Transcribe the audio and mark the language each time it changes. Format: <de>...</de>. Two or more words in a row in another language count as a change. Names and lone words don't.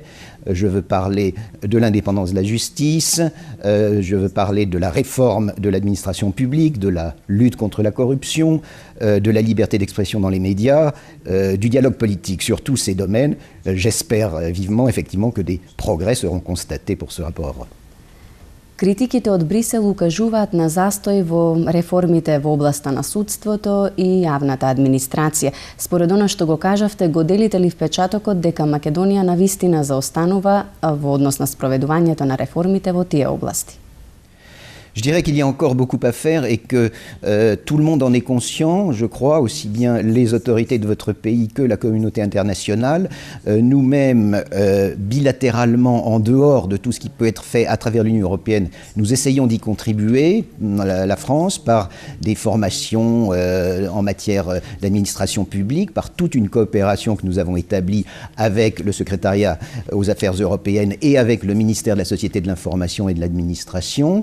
<fr>Je veux parler de l'indépendance de la justice, je veux parler de la réforme de l'administration publique, de la lutte contre la corruption, de la liberté d'expression dans les médias, du dialogue politique. Sur tous ces domaines, j'espère vivement effectivement que des progrès seront constatés pour ce rapport.</fr> <mk>Критиките од Брисел укажуваат на застој во реформите во областа на судството и јавната администрација. Според она што го кажавте, го делите ли впечатокот дека Македонија навистина заостанува во однос на спроведувањето на реформите во тие области?</mk> <fr>Je dirais qu'il y a encore beaucoup à faire et que tout le monde en est conscient, je crois, aussi bien les autorités de votre pays que la communauté internationale. Nous-mêmes, bilatéralement, en dehors de tout ce qui peut être fait à travers l'Union européenne, nous essayons d'y contribuer, la France, par des formations en matière d'administration publique, par toute une coopération que nous avons établie avec le secrétariat aux affaires européennes et avec le ministère de la Société de l'Information et de l'Administration.</fr>